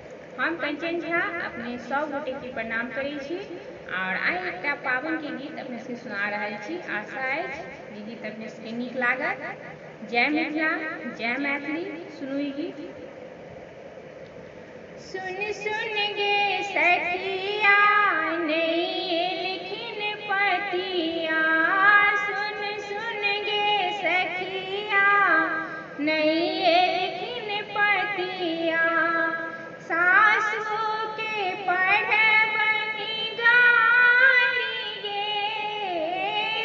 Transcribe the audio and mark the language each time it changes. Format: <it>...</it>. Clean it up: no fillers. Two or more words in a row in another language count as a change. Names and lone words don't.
<mai>हम कंचन झा अपने सब गोटे के प्रणाम करै छी और आइ एकटा पावन के गीत अपने सबके सुना रहल छी। आशा अछि जे गीत अपने सबके नीक लागत। जय मिथिला, जय मैथिली। सुनू ई गीत। सुन सुन गे सखिया नैये लिखिन पतिया, सुन सुन गे सखिया नैये लिखिन पतिया, सासू के पढ़बनि गारी गे,</mai>